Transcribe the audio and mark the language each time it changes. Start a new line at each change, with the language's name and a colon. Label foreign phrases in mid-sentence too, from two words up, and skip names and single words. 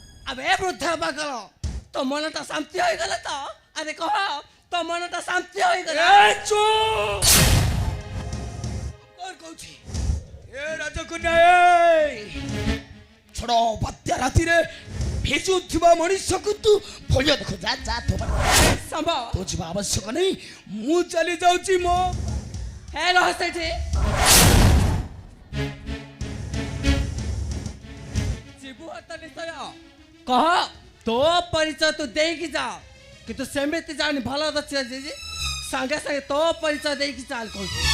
Bangla: আবে বৃদ্ধ পাগল তো মনটা শান্তি হয়ে গেল তো আরে কহ তো মনটা শান্তি হয়ে গেল এই চুপ কর কইছি এ রাজকন্যা এই
Odia: ଛଡ଼ ବାତ୍ୟା ରାତିରେ ଭିଜୁଥିବା ମଣିଷକୁ ତୁ ଭୟ ଦେଖ ଯା ଯା ସମ୍ଭ ତୁ ଯିବା ଆବଶ୍ୟକ ନାହିଁ ମୁଁ ଚାଲି ଯାଉଛି ମୋ ହେ ରହ ସେଠି ଯିବୁ ହତ ନିଶ୍ଚୟ କହ ତୋ ପରିଚୟ ତୁ ଦେଇକି ଯା କିନ୍ତୁ ସେମିତି ଜାଣି ଭଲ ଅଛି ସାଙ୍ଗେ ସାଙ୍ଗେ ତୋ ପରିଚୟ ଦେଇକି ଚାଲ କହୁଛୁ